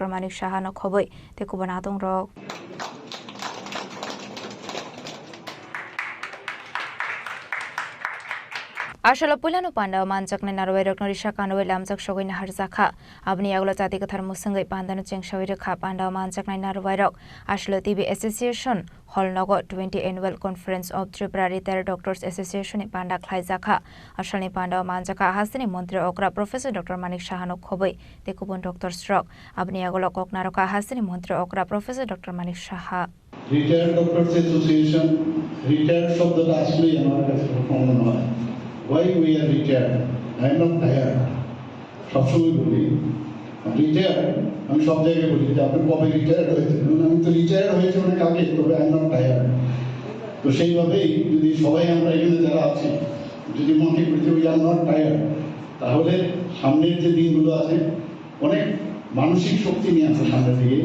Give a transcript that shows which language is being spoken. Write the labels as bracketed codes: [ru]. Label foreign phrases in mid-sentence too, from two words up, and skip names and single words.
[trp] Manik Shahano Khoboi Tekubanatung Rok Ashala Pulano Panda Manjak Narway Roknorisha Kanaway Lamjak Shogin Harzakha Abni Agla Tatikathar Musangai Pandana Cheng Shawiraka Panda Manjak Narway Rok Ashala TB Association Hall Nogo 20 Annual Conference of Tripura Retired Doctors Association Panda Khlaizakha Ashalni Panda Manjaka Hasini Montri Okra Professor Dr. Manik Shahano Khoboi Tekubun Dr. Stroke Abni Agla Koknaroka Hasini Montri Okra Professor Dr. Manik Shaha [bn] Retired Doctors Association retired শব্দটা আসলেই আমার কাছে কমন হয় [en] Why we are retired? I am not tired. [bn] সবসময় বলি রিটায়ার্ড আমি সব জায়গায় বলি যে আপনি কবে রিটায়ার্ড হয়েছেন আমি তো রিটায়ার্ড হয়েছে অনেক আগে তবে [en] I am not tired [bn] তো সেইভাবেই যদি সবাই আমরা এখানে যারা আছি যদি মনে করি যে [en] we are not tired [bn] তাহলে সামনের যে দিনগুলো আছে অনেক মানসিক শক্তি নিয়ে আমরা সামনের দিকে